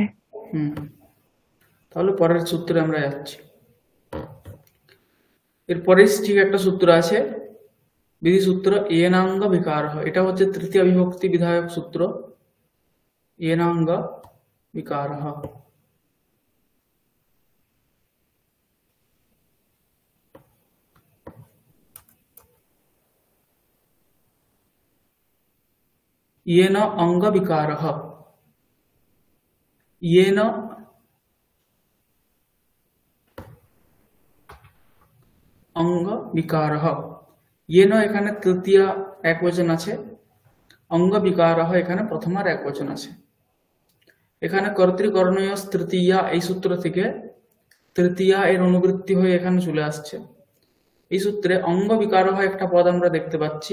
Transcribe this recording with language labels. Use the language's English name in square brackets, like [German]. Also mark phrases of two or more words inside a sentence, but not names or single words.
[Bangla] তাহলে পরের সূত্রে আমরা যাচ্ছি। এরপরে ঠিক একটা সূত্র আছে, বিধি সূত্র [Sanskrit] এনাঙ্গ বিকার। [Bangla] এটা হচ্ছে তৃতীয় বিভক্তি বিধায়ক সূত্র, [Sanskrit] এনাঙ্গ বিকার। येन अंग विकार, येन अंग विकार, येन [Bangla] এখানে তৃতীয় একবচন আছে, অঙ্গ বিকার এখানে প্রথমার একবচন আছে। এখানে কর্তৃকর্ণীয় তৃতীয়া, এই সূত্র থেকে তৃতীয়া এর অনুবৃত্তি হয়ে এখানে চলে আসছে। এই সূত্রে অঙ্গ বিকার একটা পদ আমরা দেখতে পাচ্ছি।